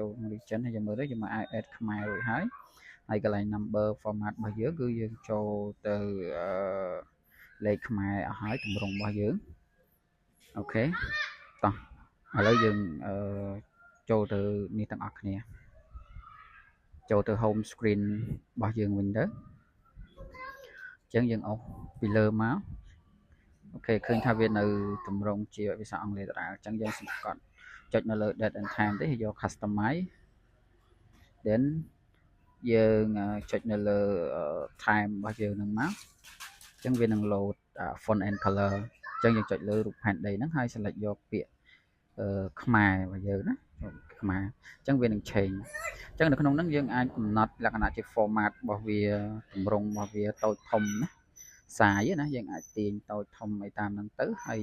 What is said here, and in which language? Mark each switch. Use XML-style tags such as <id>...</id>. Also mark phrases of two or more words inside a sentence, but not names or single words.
<km>region ហើយយើងមើលទៅយើងមក add ខ្មែររួចហើយកន្លែង</km> <en>number format</en> <km>របស់យើងគឺយើងចូលទៅលេខខ្មែរអស់ហើយទម្រង់របស់យើងអូខេតោះឥឡូវយើងចូលទៅនេះទាំងអស់គ្នាចូលទៅ</km> <en>home screen</en> <km>របស់យើងវិញទៅអញ្ចឹងយើងអុសពីលើមក អូខេឃើញថាវានៅទម្រង់ជាភាសាអង់គ្លេសដដែលអញ្ចឹងយើងសង្កត់ចុចនៅលើ</km> <en>date and time</en> <km>ទេយក</km> <en>customize then</en> <km>យើងចុចនៅលើ time របស់យើងនឹងមកអញ្ចឹងវានឹង</km> <en>load font and color</en> <km>អញ្ចឹងយើងចុចលើរូបផែនដីហ្នឹងហើយ select យកពាក្យខ្មែររបស់យើងណាខ្មែរអញ្ចឹងវានឹង change អញ្ចឹងនៅក្នុងហ្នឹងយើងអាចកំណត់លក្ខណៈជា format របស់វាទម្រង់របស់វាតូចធំណាសាយណាយើងអាចទាញតូចធំអីតាមហ្នឹងទៅហើយ</km>